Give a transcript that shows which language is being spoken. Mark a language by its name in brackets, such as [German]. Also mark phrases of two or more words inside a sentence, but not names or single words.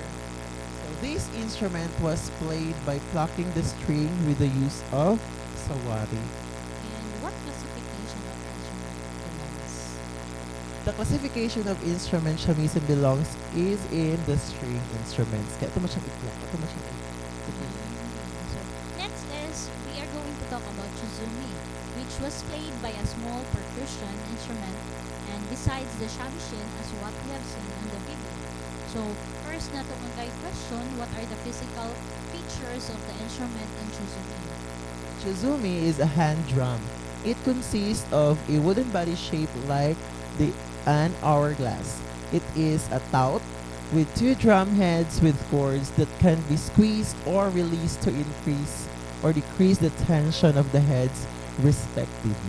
[English] So this instrument was played by plucking the string with the use of sawari. And what classification of instrument belongs? The classification of instrument shamisen belongs is in the string instruments. [Filipino] Kaya ito masyang itlak. Ito masyang itlak. [English] So next is, we are going to talk about chizumi, which was played by a small percussion instrument, and besides the shamisen as what we have seen in the video. So first [Filipino] na itong [English] guide question, what are the physical features of the instrument in chizumi? Chizumi is a hand drum. It consists of a wooden body shaped like an hourglass. It is a tout with 2 drum heads with cords that can be squeezed or released to increase or decrease the tension of the heads respectively.